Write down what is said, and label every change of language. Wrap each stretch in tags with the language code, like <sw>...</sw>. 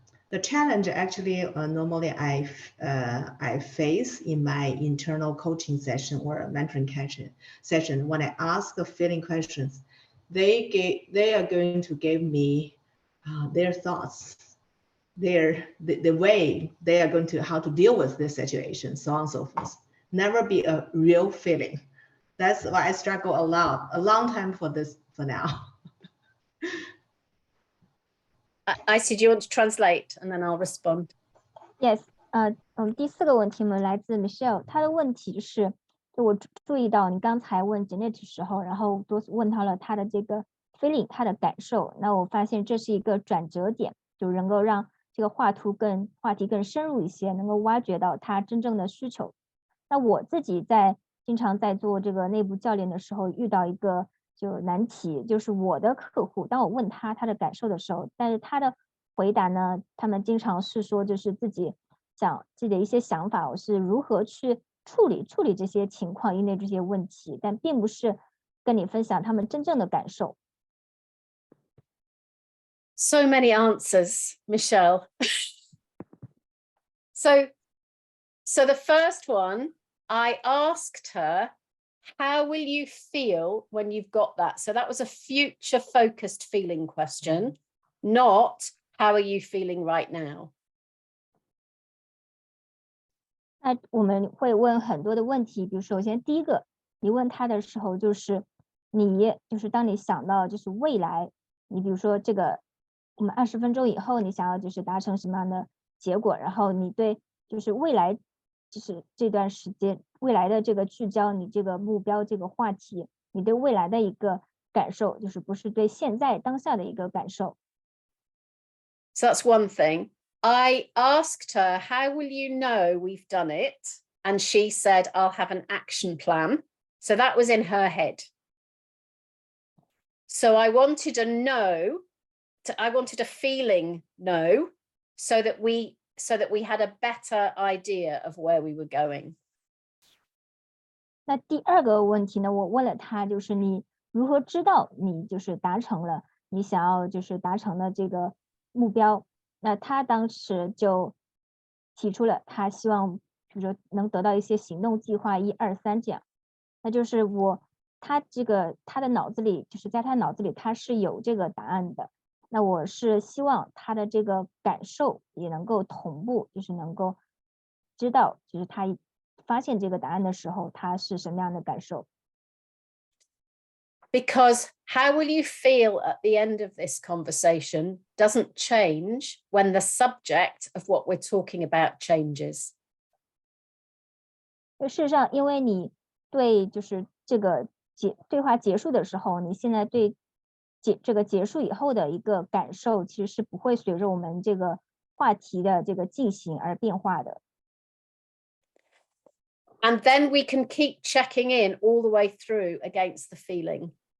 <en>The challenge actually normally I face in my internal coaching session or mentoring session when I ask the feeling questions, they are going to give me their thoughts, the way they are going to how to deal with this situation, so on and so forth. Never be a real feeling. That's why I struggle a long time for this for now. Icy, do you want to translate and then I'll respond?</en> <zh>Yes，第4个问题呢来自 Michelle， 她的问题是，就我注意到你刚才问 Janet 的时候，然后多问到了她的这个 feeling， 她的感受，那我发现这是一个转折点，就能够让这个话题更深入一些，能够挖掘到她真正的需求。那我自己经常在做这个内部教练的时候，遇到一个就难题，就是我的客户，当我问他的感受的时候，但是他的回答呢，他们经常是说就是自己的一些想法，我是如何去处理这些情况，应对这些问题，但并不是跟你分享他们真正的感受。</zh> <en>So many answers, Michelle. So the first one, I asked her, how will you feel when you've got that? So that was a future focused feeling question, not how are you feeling right now?</en> <zh>那我们会问很多的问题，比如首先第一个，你问他的时候就是当你想到就是未来，你比如说这个我们20分钟以后你想要就是达成什么样的结果，然后你对就是未来就是这段时间未来的这个聚焦，你这个目标这个话题，你对未来的一个感受，就是不是对现在当下的一个感受。</zh> <en>So that's one thing. I asked her, how will you know we've done it? And she said, I'll have an action plan. So that was in her head. So I wanted a no, I wanted a feeling no, so that we had a better idea of where we were going.</en> <zh>那第2个问题呢，我问了他，就是你如何知道你就是达成了你想要就是达成的这个目标？那他当时就提出了他希望，比如说能得到一些行动计划1、2、3这样。那就是他的脑子里，就是在他脑子里他是有这个答案的。那我是希望他的这个感受也能够同步，就是能够知道，就是他发现这个答案的时候，他是什么样的感受。</zh> <en>Because how will you feel at the end of this conversation doesn't change when the subject of what we're talking about changes.</en> <zh>事实上，因为你对就是这个对话结束的时候，你现在对这个结束以后的一个感受，其实是不会随着我们这个话题的这个进行而变化的。</zh> <en>And then we can keep checking in all the way through against the feeling.</en>